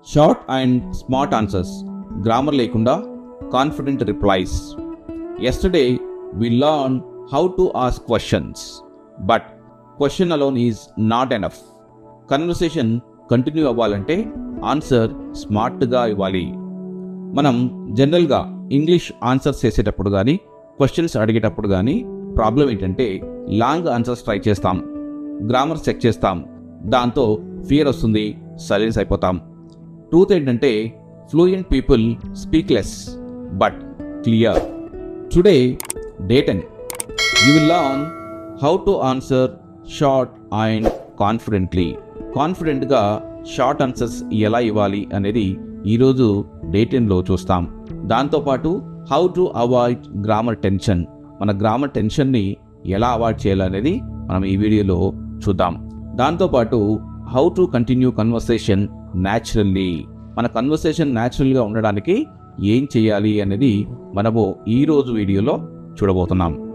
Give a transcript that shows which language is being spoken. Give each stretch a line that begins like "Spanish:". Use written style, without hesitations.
English: Short and smart answers, grammar లేకుండా confident replies. Yesterday we learned how to ask questions, but question alone is not enough.
Telugu: Conversation continue అవ్వాలంటే answer స్మార్ట్గా ఇవ్వాలి. మనం జనరల్గా English answers చేసేటప్పుడు కానీ questions అడిగేటప్పుడు కానీ ప్రాబ్లం ఏంటంటే లాంగ్ ఆన్సర్స్ ట్రై చేస్తాం, గ్రామర్ చెక్ చేస్తాం, దాంతో ఫియర్ వస్తుంది, సైలెన్స్ అయిపోతాం.
English: Truth ఏంటంటే fluent people speak less but clear. Today day 10 you will learn how to answer short and confidently.
Telugu: కాన్ఫిడెంట్గా షార్ట్ ఆన్సర్స్ ఎలా ఇవ్వాలి అనేది ఈరోజు డే 10లో చూస్తాం. దాంతోపాటు how to avoid grammar tension, మన గ్రామర్ టెన్షన్ని ఎలా అవాయిడ్ చేయాలనేది మనం ఈ వీడియోలో చూద్దాం. దాంతోపాటు how to continue conversation naturally, మన కన్వర్సేషన్ న్యాచురల్గా ఉండడానికి ఏం చేయాలి అనేది మనము ఈరోజు వీడియోలో చూడబోతున్నాం.